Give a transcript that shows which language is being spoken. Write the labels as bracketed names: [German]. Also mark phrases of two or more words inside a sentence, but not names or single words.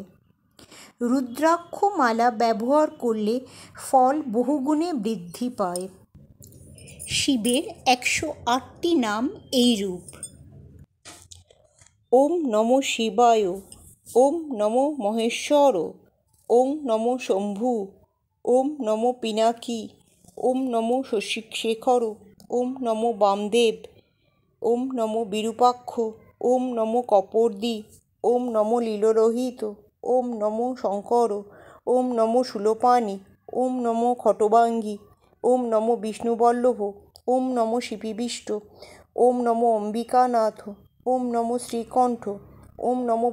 [Bangla] রুদ্রাক্ষ মালা ব্যবহার করলে ফল বহুগুণে বৃদ্ধি পায়। শিবের 108টি নাম এইরূপ: [Sanskrit] ওম নমঃ শিবায়, ওম নমো মহেশ্বর, ওম নমো শম্ভু, ওম নমো পিনাকি, ওম নমো শশিশেখর, ওম নমো বামদেব, ওম নমো বিরূপাক্ষ, ওম নমো কপর্দি, ওম নমো লীলরোহিত, ওম নমো শঙ্কর, ওম নমো শূলপাণি, ওম নমো খটবাঙ্গি, ওম নমো বিষ্ণুবল্লভ, ওম নমো শিপিবিষ্ট, ওম নমো অম্বিকানাথ, ওম নমো শ্রীকণ্ঠ, ওম নমো